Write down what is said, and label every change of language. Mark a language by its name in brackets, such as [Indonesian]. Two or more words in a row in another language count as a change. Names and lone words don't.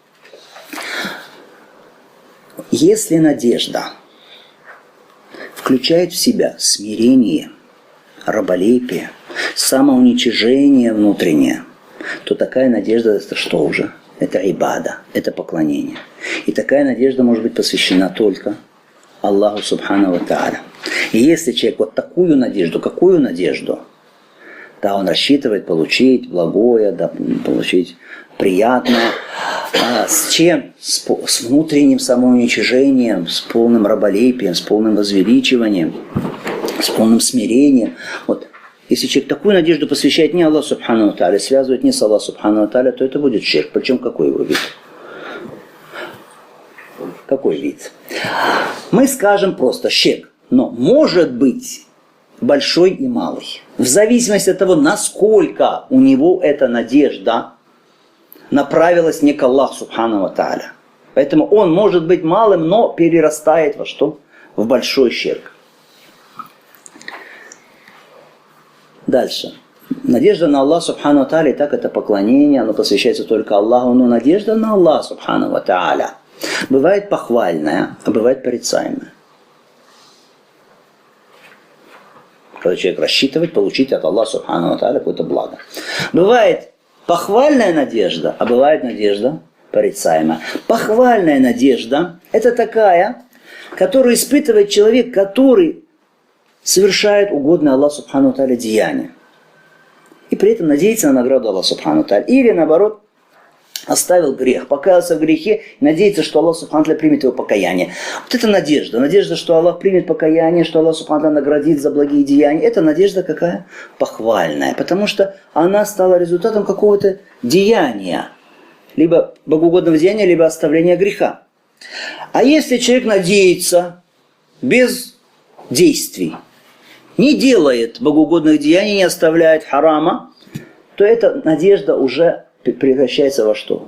[Russian] Если надежда включает в себя смирение, раболепие, самоуничижение внутреннее, то такая надежда – это что уже? Это ибада, это поклонение. И такая надежда может быть посвящена только Аллаху [Arabic] سبحانه وتعالى. [Russian] И если человек вот такую надежду, какую надежду? Да, он рассчитывает получить благое, да, получить приятное. А с чем? С внутренним самоуничижением, с полным раболепием, с полным возвеличиванием, с полным смирением. Вот. Если человек такую надежду посвящает не Аллаху [Arabic] سبحانه وتعالى, [Russian] связывает не с Аллахом [Arabic] سبحانه وتعالى, [Russian] то это будет ширк. Причем какой его вид? Какой вид? Мы скажем просто ширк. Но может быть большой и малый. В зависимости от того, насколько у него эта надежда направилась не к Аллаху [Arabic] سبحانه وتعالى. [Russian] Поэтому он может быть малым, но перерастает во что? В большой ширк. Дальше. Надежда на Аллаха [Arabic] سبحانه وتعالى, [Russian] и так это поклонение, оно посвящается только Аллаху, но надежда на Аллаха [Arabic] سبحانه وتعالى [Russian] бывает похвальная, а бывает порицаемая. Когда человек рассчитывает получить от Аллаха [Arabic] سبحانه وتعالى [Russian] какое-то благо. Бывает похвальная надежда, а бывает надежда порицаемая. Похвальная надежда – это такая, которую испытывает человек, который совершает угодное Аллаху [Arabic] سبحانه وتعالى [Russian] деяние. И при этом надеется на награду Аллаха [Arabic] سبحانه وتعالى. [Russian] Или наоборот, оставил грех, покаялся в грехе, и надеется, что Аллах [Arabic] سبحانه وتعالى [Russian] примет его покаяние. Вот это надежда. Надежда, что Аллах примет покаяние, что Аллах [Arabic] سبحانه وتعالى [Russian] наградит за благие деяния. Это надежда какая? Похвальная. Потому что она стала результатом какого-то деяния. Либо богоугодного деяния, либо оставления греха. А если человек надеется без действий, не делает богоугодных деяний, не оставляет харама, то эта надежда уже превращается во что?